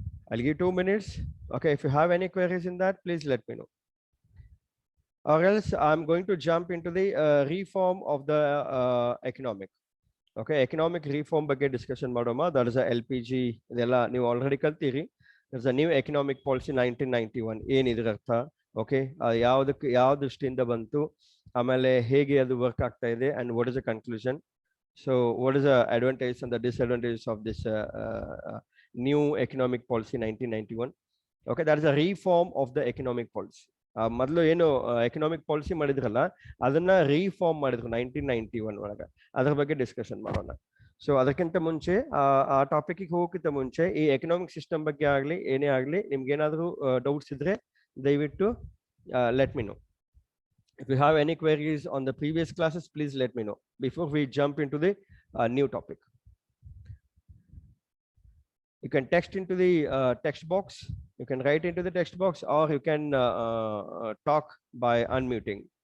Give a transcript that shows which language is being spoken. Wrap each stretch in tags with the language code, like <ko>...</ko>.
<en>I'll give 2 minutes. Okay, if you have any queries in that, please let me know, or else I'm going to jump into the reform of the economic.</en> <kn>Okay, economic reform ಬಗ್ಗೆ discussion ಮಾಡೋಣ.</kn> <en>That is a LPG,</en> <kn>ಇದೆಲ್ಲ ನೀವು already ಕಲ್ತೀರಿ.</kn> <en>There's a new economic policy 1991.</en> <kn>ಏನಿದ್ರ ಅರ್ಥ? Okay, ಯಾವ ದೃಷ್ಟಿಯಿಂದ ಬಂತು, ಆಮೇಲೆ ಹೇಗೆ ಅದು ವರ್ಕ್ ಆಗ್ತಾ ಇದೆ,</kn> <en>And what is the conclusion. So what is the advantage and the disadvantages of this new economic policy 1991.</en> <kn>Okay,</kn> <en>That is a reform of the economic policy.</en> <kn>ಮೊದಲು ಏನು ಎಕನಾಮಿಕ್ ಪಾಲಿಸಿ ಮಾಡಿದ್ರಲ್ಲ ಅದನ್ನ ರೀಫಾರ್ಮ್ ಮಾಡಿದ್ರು 1991 ಒಳಗೆ. ಅದ್ರ ಬಗ್ಗೆ ಡಿಸ್ಕಷನ್ ಮಾಡೋಣ. ಸೊ ಅದಕ್ಕಿಂತ ಮುಂಚೆ ಆ ಟಾಪಿಕ್ ಹೋಗಕ್ಕಿಂತ ಮುಂಚೆ ಈ ಎಕನಾಮಿಕ್ ಸಿಸ್ಟಮ್ ಬಗ್ಗೆ ಆಗ್ಲಿ ಏನೇ ಆಗ್ಲಿ ನಿಮ್ಗೆ ಏನಾದ್ರು ಡೌಟ್ಸ್ ಇದ್ರೆ ದಯವಿಟ್ಟು</kn> <en>let me know. If you have any queries on the previous classes, please let me know before we jump into the new topic. You can text into the text box, you can write into the text box, or you can talk by unmuting.</en>